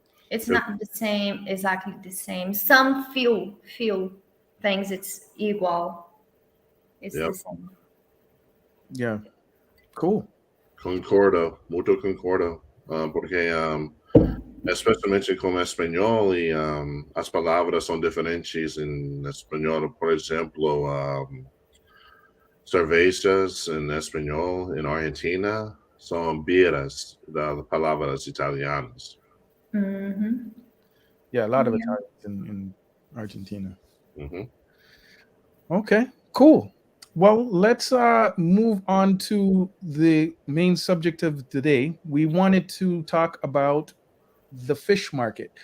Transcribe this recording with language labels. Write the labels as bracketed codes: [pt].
[en] It's not the same, exactly the same. Some few things it's igual. It's the same. Yeah. Cool. [pt] Concordo, muito concordo. Porque especialmente com espanhol e as palavras são diferentes em espanhol. Por exemplo, cervejas em espanhol em Argentina são birras, das palavras italianas. Mm-hmm. [en] Yeah, a lot of Italians in Argentina. Mm-hmm. Okay, cool. Well, let's move on to the main subject of today. We wanted to talk about the fish market.